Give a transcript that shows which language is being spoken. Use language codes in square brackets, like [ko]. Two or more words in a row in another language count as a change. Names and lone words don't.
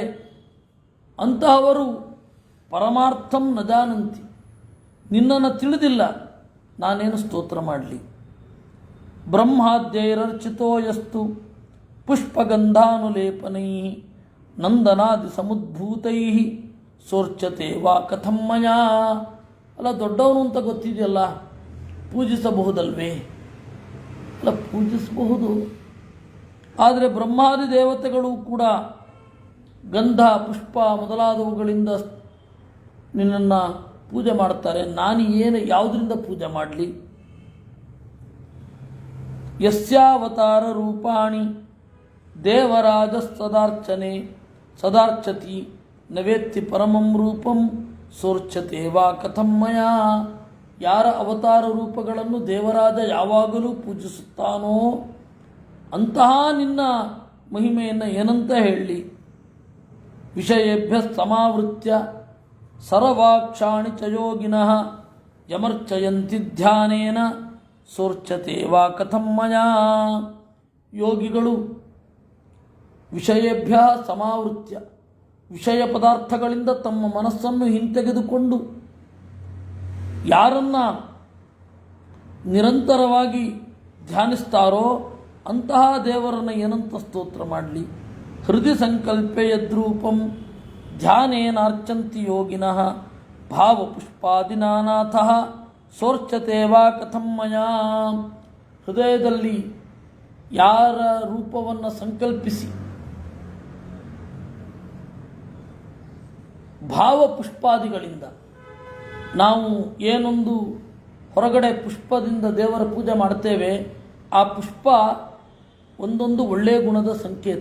[kn] ಅಂತಹವರು [sa] परमार्थं न जानन्ति, [kn] ನಿನ್ನನ್ನು ತಿಳಿದಿಲ್ಲ, ನಾನೇನು ಸ್ತೋತ್ರ ಮಾಡಲಿ. [sa] ब्रह्माद्यैरर्चितो यस्तु पुष्पगन्धानुलेपनै नन्दनादि समुद्भूतै सोर्चते वा कथं मया. [kn] ಅಲ್ಲ, ದೊಡ್ಡವನು ಅಂತ ಗೊತ್ತಿದೆಯಲ್ಲ, ಪೂಜಿಸಬಹುದಲ್ವೇ? ಅಲ್ಲ, ಪೂಜಿಸಬಹುದು. ಆದರೆ ಬ್ರಹ್ಮಾದಿ ದೇವತೆಗಳು ಕೂಡ ಗಂಧ ಪುಷ್ಪ ಮೊದಲಾದವುಗಳಿಂದ ನಿನ್ನನ್ನು ಪೂಜೆ ಮಾಡ್ತಾರೆ. ನಾನು ಯಾವುದರಿಂದ ಪೂಜೆ ಮಾಡಲಿ? [sa] यस्यावतार रूपाणि देवराज सदार्चति नवेत्ति परमं रूपं सोर्चते वा कथं मया. [kn] ಯಾರ ಅವತಾರ ರೂಪಗಳನ್ನು ದೇವರಾಜ ಯಾವಾಗಲೂ ಪೂಜಿಸುತ್ತಾನೋ ಅಂತಹ ನಿನ್ನ ಮಹಿಮೆಯನ್ನು ಏನಂತ ಹೇಳಲಿ? [sa] विषयेभ्य समावृत्य सर्वाक्षाणि च योगिनः यमर्चयन्ति ध्यानेन सोर्चते वा कथं मया. [kn] ಯೋಗಿಗಳು [sa] विषयेभ्य समावृत्य, [kn] ವಿಷಯ ಪದಾರ್ಥಗಳಿಂದ ತಮ್ಮ ಮನಸ್ಸನ್ನು ಹಿಂತೆಗೆದುಕೊಂಡು ಯಾರನ್ನ ನಿರಂತರವಾಗಿ ಧ್ಯಾನಿಸ್ತಾರೋ ಅಂತಹ ದೇವರನ್ನು ಏನಂತ ಸ್ತೋತ್ರ ಮಾಡಲಿ? [sa] हृदय सङ्कल्पे यद्रूपं ध्यानेनार्चन्ति योगिनः भावपुष्पादिनानाथः सोर्चते वा कथं मया. [kn] ಹೃದಯದಲ್ಲಿ ಯಾರ ರೂಪವನ್ನು ಸಂಕಲ್ಪಿಸಿ ಭಾವಪುಷ್ಪಾದಿಗಳಿಂದ ನಾವು ಏನೊಂದು ಹೊರಗಡೆ ಪುಷ್ಪದಿಂದ ದೇವರ ಪೂಜೆ ಮಾಡ್ತೇವೆ, ಆ ಪುಷ್ಪ ಒಂದೊಂದು ಒಳ್ಳೆಯ ಗುಣದ ಸಂಕೇತ.